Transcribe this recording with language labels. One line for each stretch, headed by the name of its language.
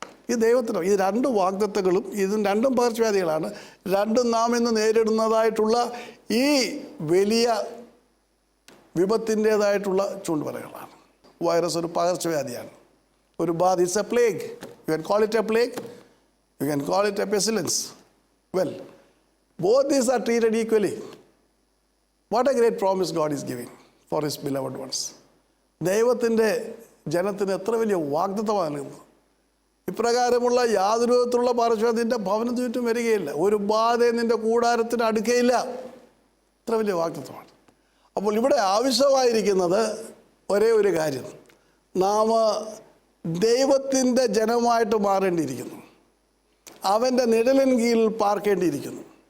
Malayalam: ഈ ദൈവത്തിന് ഈ 2 വാഗ്ദത്തങ്ങളും, ഇതും 2 പകർച്ചവ്യാധികളാണ്. 2 നാം ഇന്ന് നേരിടുന്നതായിട്ടുള്ള ഈ വലിയ വിപത്തിൻ്റേതായിട്ടുള്ള ചൂണ്ടുപലകളാണ്. വൈറസ് ഒരു പകർച്ചവ്യാധിയാണ്, ഒരു ബാധ.
English: It's a plague. You can call it a plague, you can call it a pestilence. Well, both these are treated equally. What a great promise God is giving for His beloved ones.
Malayalam: ദൈവത്തിൻ്റെ ജനത്തിന് എത്ര വലിയ വാഗ്ദത്തമാണ് നൽകുന്നത്. ഇപ്രകാരമുള്ള യാതൊരു വിധത്തിലുള്ള പകർച്ചവ്യാധി നിൻ്റെ ഭവനത്തിന് ചുറ്റും വരികയില്ല, ഒരു ബാധയും നിൻ്റെ കൂടാരത്തിന് അടുക്കയില്ല. എത്ര വലിയ വാഗ്ദത്തമാണ്. അപ്പോൾ ഇവിടെ ആവശ്യമായിരിക്കുന്നത് ഒരേ ഒരു കാര്യം, നാം ദൈവത്തിൻ്റെ ജനമായിട്ട് മാറേണ്ടിയിരിക്കുന്നു, അവൻ്റെ നിഴലിൻ കീഴിൽ പാർക്കേണ്ടിയിരിക്കുന്നു.